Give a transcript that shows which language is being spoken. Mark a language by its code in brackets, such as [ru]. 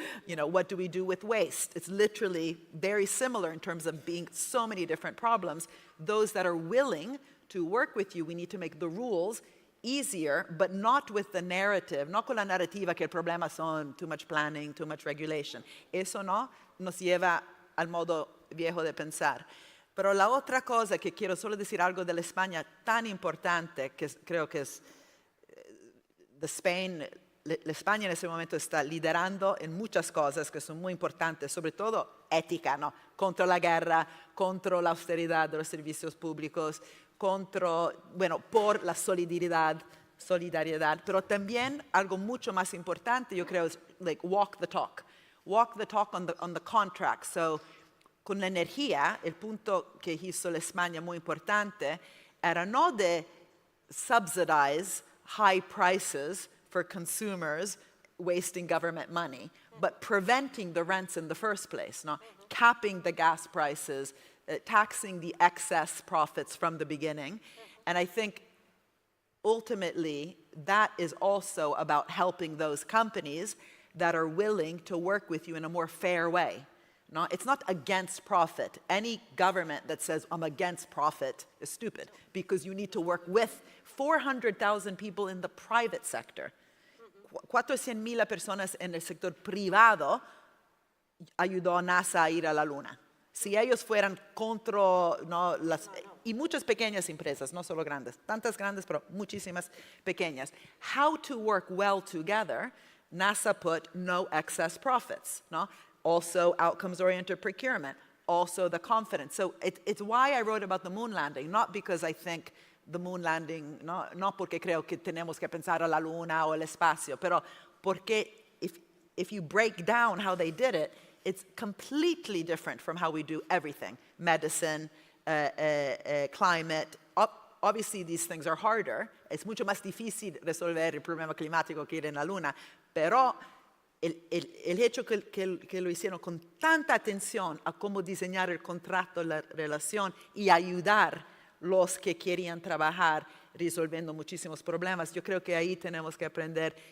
[en] What do we do with waste? It's literally very similar in terms of being so many different problems. Those that are willing to work with you, we need to make the rules easier, but not with the narrative, [es] no con la narrativa que el problema son [en] too much planning, too much regulation. [es] Eso no nos lleva al modo viejo de pensar. Pero la otra cosa que quiero solo decir algo de la España tan importante, que creo que es la España en ese momento está liderando en muchas cosas que son muy importantes, sobre todo ética, ¿no? Contra la guerra, contra la austeridad de los servicios públicos, por la solidaridad, pero también algo mucho más importante, yo creo, es [en] walk the talk. Walk the talk on the contract. [es] So, con la energía, el punto que hizo la España muy importante era no de [en] subsidize high prices for consumers wasting government money, but preventing the rents in the first place, no? Capping the gas prices, taxing the excess profits from the beginning. And I think ultimately that is also about helping those companies that are willing to work with you in a more fair way. No, it's not against profit. Any government that says, I'm against profit, is stupid, because you need to work with 400,000 people in the private sector. [es] 400,000 personas en el sector privado ayudó a NASA a ir a la Luna. Si ellos fueran contra, ¿no? Y muchas pequeñas empresas, no solo grandes, tantas grandes, pero muchísimas pequeñas. [en] How to work well together, NASA put no excess profits, no? Also outcomes-oriented procurement, also the confidence. So it's why I wrote about the moon landing, not because I think the moon landing, [es] no porque creo que tenemos que pensar a la luna o el espacio, pero porque [en] if you break down how they did it, it's completely different from how we do everything. Medicine, climate. Obviously, these things are harder. [es] Es mucho más difícil resolver el problema climático que ir en la luna, pero el hecho que lo hicieron con tanta atención a cómo diseñar el contrato, la relación y ayudar los que querían trabajar resolviendo muchísimos problemas, yo creo que ahí tenemos que aprender.